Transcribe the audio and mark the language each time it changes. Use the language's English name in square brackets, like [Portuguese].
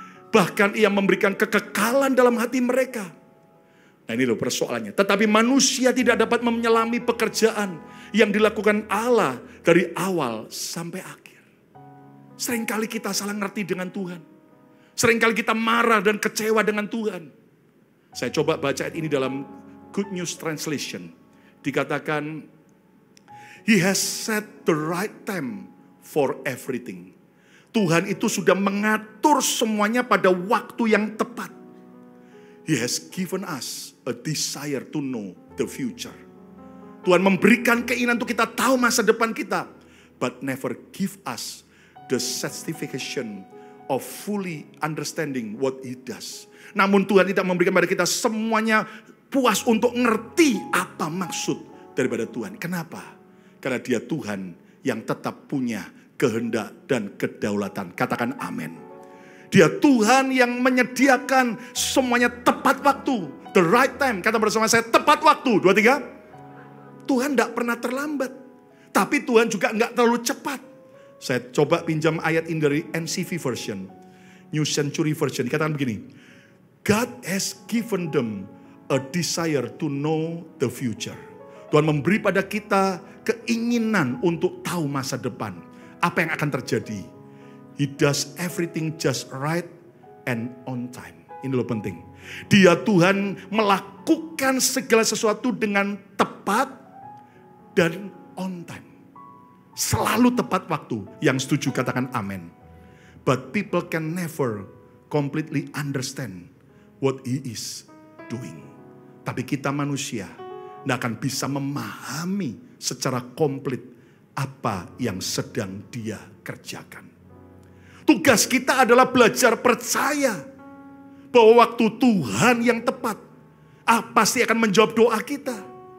[Indonesian] Bahkan ia memberikan kekekalan dalam hati mereka. Nah ini loh persoalannya. Tetapi manusia tidak dapat menyelami pekerjaan yang dilakukan Allah dari awal sampai akhir. Seringkali kita salah ngerti dengan Tuhan. Seringkali kita marah dan kecewa dengan Tuhan. Saya coba baca ayat ini dalam Good News Translation. [English] Dikatakan, He has set the right time for everything. [Indonesian] Tuhan itu sudah mengatur semuanya pada waktu yang tepat. [English] He has given us a desire to know the future. [Indonesian] Tuhan memberikan keinginan untuk kita tahu masa depan kita. [English] But never give us the satisfaction of fully understanding what He does. [Indonesian] Namun Tuhan tidak memberikan pada kita semuanya puas untuk ngerti apa maksud daripada Tuhan. Kenapa? Karena Dia Tuhan yang tetap punya kehendak dan kedaulatan. Katakan amin. Dia Tuhan yang menyediakan semuanya tepat waktu. [English] The right time. [Indonesian] Kata bersama saya, tepat waktu. 2, 3. Tuhan tidak pernah terlambat. Tapi Tuhan juga enggak terlalu cepat. Saya coba pinjam ayat ini dari NCV version. New Century Version. Dikatakan begini. [English] God has given them a desire to know the future. [Indonesian] Tuhan memberi pada kita keinginan untuk tahu masa depan. Apa yang akan terjadi. [English] He does everything just right and on time. [Indonesian] Ini loh penting. Dia Tuhan melakukan segala sesuatu dengan tepat dan on time. Selalu tepat waktu. Yang setuju katakan amin. [English] But people can never completely understand what He is doing. [Indonesian] Tapi kita manusia tidak akan bisa memahami secara komplit apa yang sedang Dia kerjakan. Tugas kita adalah belajar percaya bahwa waktu Tuhan yang tepat pasti akan menjawab doa kita.